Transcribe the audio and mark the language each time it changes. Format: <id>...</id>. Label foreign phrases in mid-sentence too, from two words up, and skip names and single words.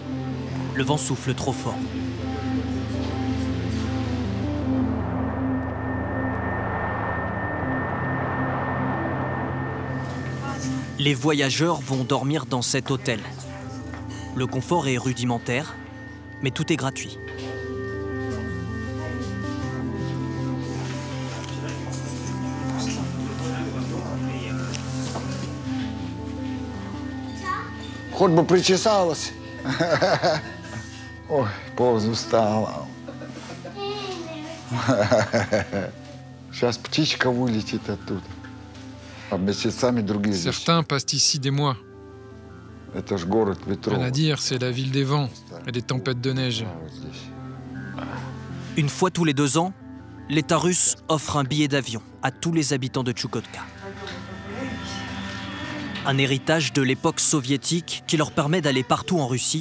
<fr>Le vent souffle trop fort. Les voyageurs vont dormir dans cet hôtel. Le confort est rudimentaire, mais tout est gratuit.</fr> <ru>Хоть бы причесалась. Ой, поздно устала. Сейчас птичка вылетит оттуда. А месяцами другие здесь.</ru> <fr>Certains passent ici des mois.</fr> <ru>Это ж город ветров.</ru> <fr>Anadyr, c'est la ville des vents et des tempêtes de neige. Une fois tous les 2 ans, l'État russe offre un billet d'avion à tous les habitants de Tchoukotka. Un héritage de l'époque soviétique qui leur permet d'aller partout en Russie.</fr>